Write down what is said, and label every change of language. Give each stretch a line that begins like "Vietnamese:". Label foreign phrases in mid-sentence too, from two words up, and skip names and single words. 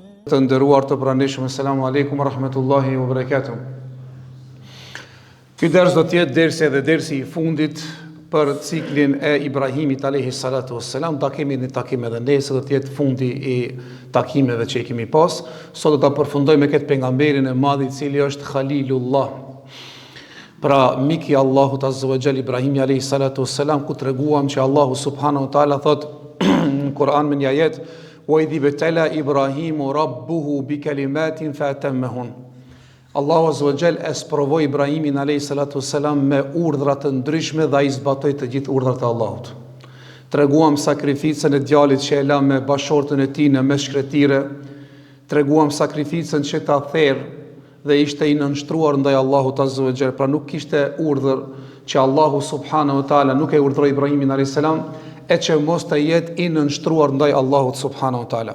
Albanian: Të nderuar të pranishëm,
Arabic: السلام عليكم ورحمة الله وبركاته.
Albanian: Ky ders do të jetë dersi edhe dersi i fundit për ciklin e Ibrahimit
Arabic: عليه الصلاة والسلام.
Albanian: Ta kemi një takim edhe nesër, do të jetë fundi i takimeve që i kemi pas. Sot do ta përfundojmë me këtë pejgamberin e madh i cili është Khalilullah. Pra miki Allahut
Arabic: عز وجل
Albanian: Ibrahimi
Arabic: عليه الصلاة والسلام,
Albanian: ku treguam që Allahu
Arabic: سبحانه وتعالى
Albanian: thot në Kur'an me një ajet:
Arabic: "وإذ ابتلى إبراهيم ربه بكلمات فأتمهن."
Albanian: Allahu
Arabic: عز وجل
Albanian: e sprovoi Ibrahimin
Arabic: عليه الصلاة والسلام
Albanian: me urdhra të ndryshme dhe ai zbatoi të gjithë urdhrat e Allahut. Treguam sakrificën e djalit që e la me bashortën e tij në mes shkretire. Treguam sakrificën që ta therr dhe ishte i nënshtruar ndaj Allahut
Arabic: عز وجل,
Albanian: pra nuk kishte urdhër që Allahu
Arabic: سبحانه وتعالى
Albanian: nuk e urdhëroi Ibrahimin
Arabic: عليه السلام
Albanian: e që mos të jetë i nënshtruar ndaj Allahut
Arabic: سبحانه وتعالى.